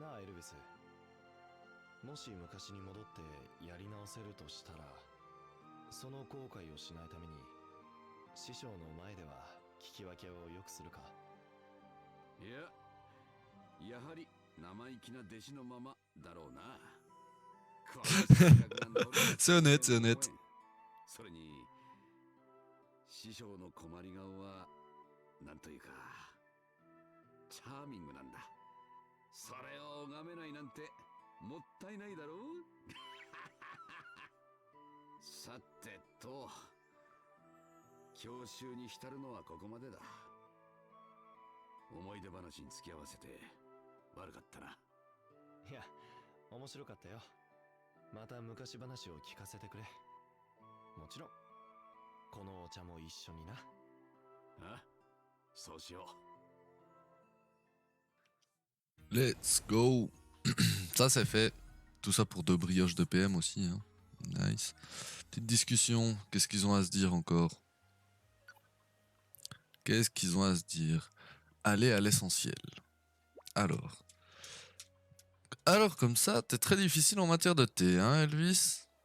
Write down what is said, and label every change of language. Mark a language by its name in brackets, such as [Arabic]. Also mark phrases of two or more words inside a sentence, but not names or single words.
[Japanese] なあエルヴィス、もし昔に戻ってやり直せるとしたら。その後悔をしないために師匠の前では聞き分けをよくするか。いや、やはり生意気な弟子のままだろうな。 [French] C'est honnête, c'est honnête. [Japanese] それに師匠の困り顔はなんというかチャーミングなんだ。それを拝めないなんてもったいないだろう。さてと、教習に浸るのはここまでだ。思い出話に付き合わせて悪かったな。いや、面白かったよ。また昔話を聞かせてくれ。もちろんこのお茶も一緒にな。あ、そうしよう。 [English] Let's go. [French] Ça c'est fait. Tout ça pour 2 brioches de PM aussi. Hein. Nice. Petite discussion. Qu'est-ce qu'ils ont à se dire encore? Qu'est-ce qu'ils ont à se dire? Aller à l'essentiel. Alors. Alors comme ça, t'es très difficile en matière de thé, hein Elvis?